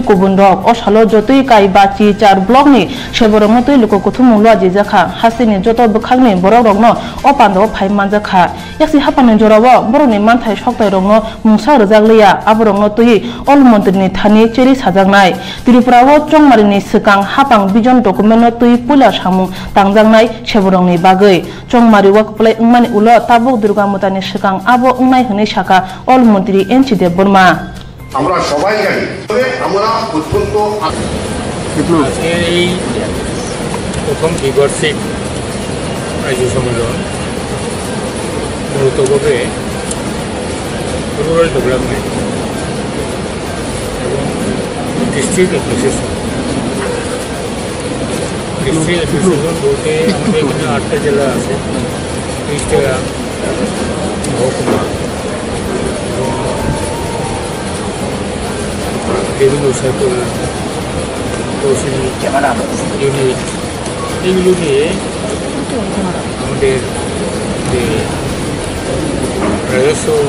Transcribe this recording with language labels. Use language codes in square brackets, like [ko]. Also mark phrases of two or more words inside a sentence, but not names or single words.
[trp] Kubundok Osalo Jotoi Kai Bachi Char Blogni Sheborong Toi Lokothumu Lwaji Jakha Hastini Joto Bukhagni Borogrogno Opando Paimanjaka Yaksi Hapani Jorawa Boroni Manthai Shoktai Rogno Mungsa Rojagleya Aborongno Toi All Mantri ni Thani Cheri Sajagnai Tripura wo Chongmarini Sikang Hapang Vision Document Toi Pula Samung Tangjangnai Sheborongni Bagai Chongmari Workplace Mani ulo tabuk Durga Mutani Sikang abo ungnai hune shaka All Mantri N.C. Deburma [bn] আমরা সবাই জানি তবে আমরা অত্যন্ত আজকে এই প্রথম দ্বিবার্ষিক রাজ্য সম্মেলন মূলতভাবে [en] rural development [bn] এবং [en] district administration [bn] বলতে আমাদের এখানে 8টা জেলা আছে 30টা মহকুমা রেভিনিউ সার্কেল তহসিল ইউনিট এগুলো নিয়ে আমাদের যে রাজস্ব